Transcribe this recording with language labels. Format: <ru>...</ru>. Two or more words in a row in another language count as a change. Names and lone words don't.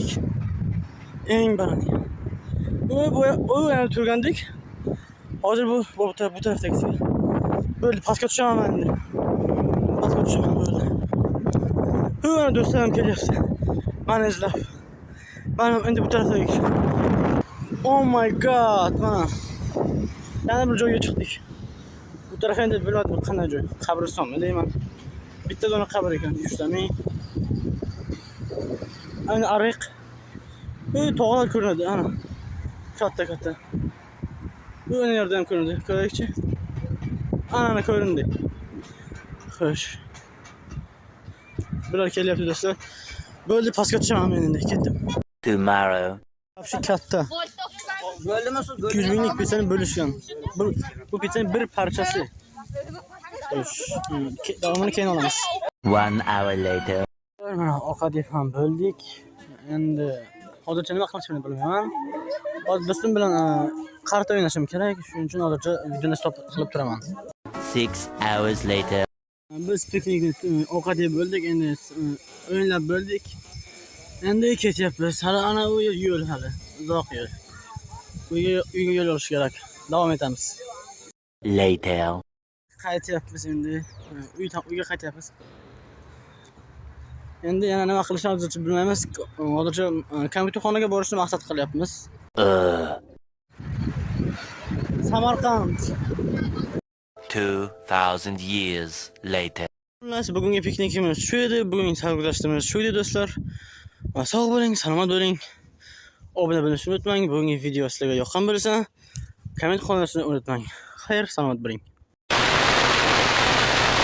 <uz>Eng balandiga. Bu yana turgandik. Hozir bu tarafdagi. Böyle pastga tushaman endi. Pastga tushaman böyle. Bu yana do'stlarim kelyapti. Mani izlab. Mana endi bu tarafdagi.</uz> <en>Oh my god,</en> <uz>mana. Yana bir joyga chiqdik. Bu taraf endi bilmadim qanday joy. Qabristonmi deyman. Bitta dona qabr ekan, 3 ta men. Ayni ariq. Tog'lar ko'rinadi, ana. Katta. Bu yerda ham ko'rinadi. Ko'raylikchi. Ana ko'rindi. Xo'sh. Bular kelyapti do'stlar. Bo'ldi, pastga tushaman men endi, ketdim. Tomorrow. Shu katta. Bo'ldimi shu? 200 minglik pitsani bo'lishgan. Bu pitsaning bir parchasi. Xo'sh. Davomini keyin olamiz.</uz> <en>1 hour later.</en> <uz>Mana ovqat yeb ham bo'ldik. Endi hozircha nima qilishimni bilmayman. Hozir do'stim bilan qarta o'ynashim kerak. Shuning uchun hozircha videoni stop qilib turaman.</uz> <en>6 hours later.</en> <uz>Biz piknikni ovqat yeb bo'ldik, endi o'yinlab bo'ldik. Endi ketyapmiz. Hali ana u yo'l hali, uzoq yo'l. Uyga yo'l olish kerak. Davom etamiz. Later. Qaytyapmiz endi. Uyga qaytyapmiz. Endi yana nima qilishni hozircha bilmaymiz. Hozircha kompyuterxonaga borishni maqsad qilyapmiz. Samarqand.</uz> <en>2000 years later.</en> <uz>Xullas, bugungi piknikimiz shu edi. Bugungi sarguzashtimiz shu edi do'stlar. Sog' bo'ling, salomat bo'ling. Obuna bo'lishni unutmang. Bugungi video sizlarga yoqqan bo'lsa, komment qoldirishni unutmang. Xayr, salomat bo'ling.</uz>